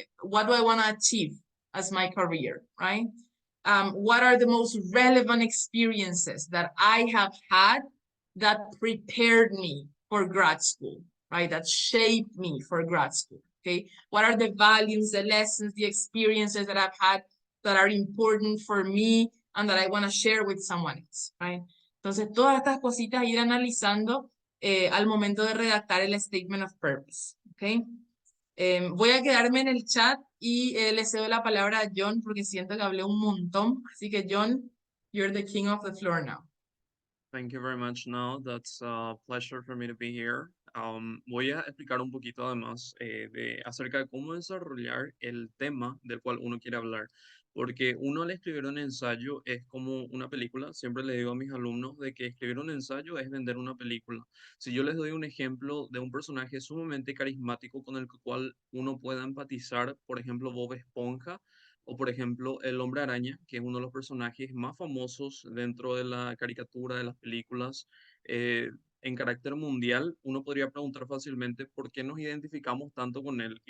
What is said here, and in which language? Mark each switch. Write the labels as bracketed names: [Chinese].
[English] What do I want to achieve as my career, right? What are the most relevant experiences that I have had that prepared me for grad school, right? That shaped me for grad school, okay? What are the values, the lessons, the experiences that I've had that are important for me and that I want to share with someone else, right? [Spanish] Entonces, todas estas cositas ir analizando al momento de redactar el Statement of Purpose, ¿ok? Voy a quedarme en el chat y le cedo la palabra a John porque siento que hablé un montón. Así que [English] John, you're the king of the floor now. Thank you very much. Now, that's a pleasure for me to be here. [Spanish] Voy a explicar un poquito además acerca de cómo desarrollar el tema del cual uno quiere hablar. Porque uno al escribir un ensayo es como una película. Siempre le digo a mis alumnos de que escribir un ensayo es vender una película. Si yo les doy un ejemplo de un personaje sumamente carismático con el cual uno pueda empatizar, por ejemplo, Bob Esponja, o por ejemplo, El Hombre Araña, que es uno de los personajes más famosos dentro de la caricatura, de las películas, eh, en carácter mundial, uno podría preguntar fácilmente por qué nos identificamos tanto con él.